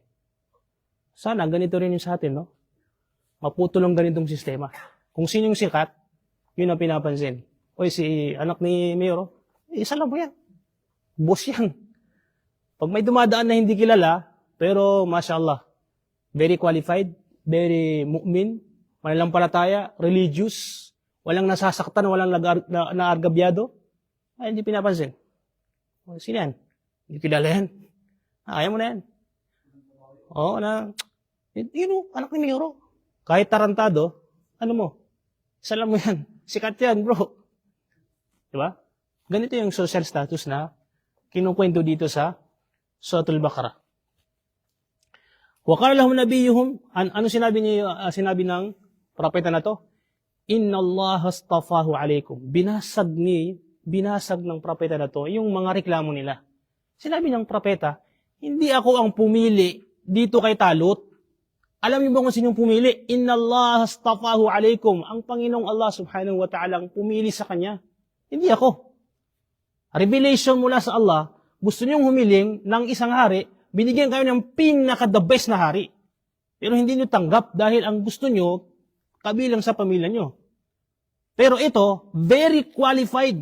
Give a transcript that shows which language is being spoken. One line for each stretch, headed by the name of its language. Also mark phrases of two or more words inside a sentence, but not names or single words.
Filipino: Sana ganito rin yung sa atin, no? Maputol ang ganitong sistema. Kung sino yung sikat, yun ang pinapansin. Oy, si anak ni Mayor, isa lang po yan. Boss yan. Pag may dumadaan na hindi kilala, pero mashallah,
English: very qualified,
Filipino: very mu'min, mananampalataya, religious, walang nasasaktan, walang naargabyado, ay hindi pinapansin. Sino yan? Hindi kilala yan. Ayaw mo na yan. Oo, anak ni Mayor. Kahit tarantado, ano mo? Isa lang mo yan. Sikat yan, bro. Diba? Ganito yung social status na kinukwento dito sa Suratul Baqarah.
Arabic: وقال لهم نبيهم,
Filipino: ano sinabi ng propeta na to?
Arabic: إن الله اصطفاه عليكم.
Filipino: Binasag ng propeta na to yung mga reklamo nila. Sinabi ng propeta, hindi ako ang pumili dito kay Talut. Alam niyo ba kung sino yung pumili?
Arabic: إن الله اصطفاه عليكم.
Filipino: Ang Panginoong Allah
Arabic: سبحانه وتعالى
Filipino: ang pumili sa kanya. Hindi ako. Revelation mula sa Allah, gusto niyong humiling ng isang hari, binigyan kayo ng pinaka-
English: the best
Filipino: na hari. Pero hindi niyo tanggap dahil ang gusto niyo, kabilang sa pamilya niyo. Pero ito, very qualified.